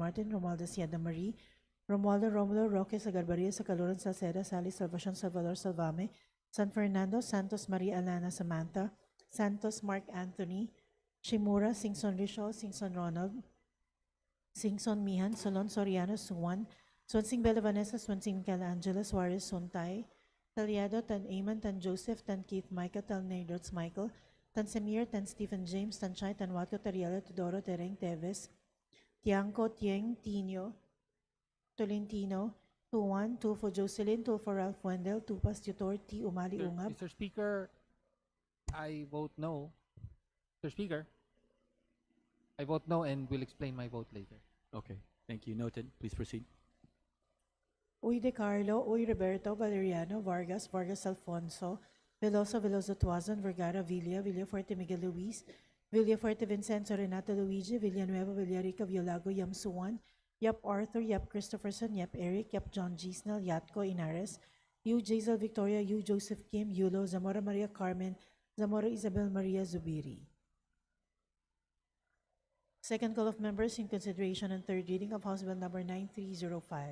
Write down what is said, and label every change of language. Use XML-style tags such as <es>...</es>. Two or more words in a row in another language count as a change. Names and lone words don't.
<en>Martin, Romualdez Yada Marie, Romualdo Romulo, Roque Sagarbaria, Sacaluran Salceda, Sally Salvacion, Salvador Salvame, San Fernando, Santos Maria Alana Samantha, Santos Mark Anthony, Shimura, Singson Rishol, Singson Ronald, Singson Mihan, Solon Soriano, Suwan, Swansing Bella Vanessa, Swansing Calangela, Suarez Suntay, Taliado, Tan Eamon, Tan Joseph, Tan Keith Micah, Tan Nerdots Michael, Tan Samir, Tan Stephen James, Tan Chay, Tan Watko, Tariela, Tudoro, Tereng Teves, Tiangco, Tieng, Tino, Tolentino, Tuan, Tulfo Jocelyn, Tulfo Ralph Wendell, Tupas Tutor, T. Umali Ungab, Mr. Speaker, I vote no. Mr. Speaker, I vote no and will explain my vote later. Okay. Thank you. Noted. Please proceed. Uy De Carlo, Uy Roberto, Valeriano, Vargas, Vargas Alfonso, Veloso, Veloso Tuazon, Vergara, Villa, Villafuerte Miguel Luis, Villafuerte Vincenzo, Renato Luigi, Villanueva, Villarica, Violago, Yam Suwan, Yap Arthur, Yap Christopherson, Yap Eric, Yap John G. Snell, Yatco Inares, Yu Jazel Victoria, Yu Joseph Kim, Yulo, Zamora Maria Carmen, Zamora Isabel Maria Zubiri. Second call of members in consideration and third reading of House Bill number 9305.</en>